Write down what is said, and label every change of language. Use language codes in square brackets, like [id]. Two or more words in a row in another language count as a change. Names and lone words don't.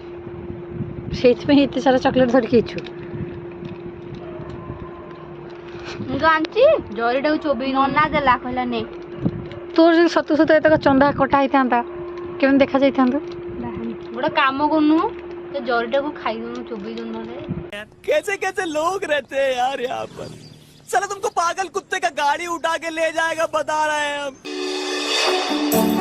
[or] ସେଇଥିପାଇଁ ଏତେ ସାରା ଚକୋଲେଟ୍ ଧରିକି ହେଇଛୁ ମୁଁ ତ ଆଣିଛି ଜରିଟାକୁ ଚୋବେଇ ନନା ଦେଲା କହିଲା ନେ ତୋର ଯଦି ସତ ସତ ଏତକ ଚନ୍ଦା କଟା ହେଇଥାନ୍ତା କେମିତି ଦେଖାଯାଇଥାନ୍ତୁ ଗୋଟେ କାମ କରୁନୁ ସେ ଜରିଟାକୁ ଖାଇଦଉନୁ ଚୋବେଇ ଦଉନୁ ନହେଲେ [hi] कैसे कैसे लोग रहते हैं यार यहाँ पर साला तुमको पागल कुत्ते का गाड़ी उठा के ले जाएगा बता रहे हैं हम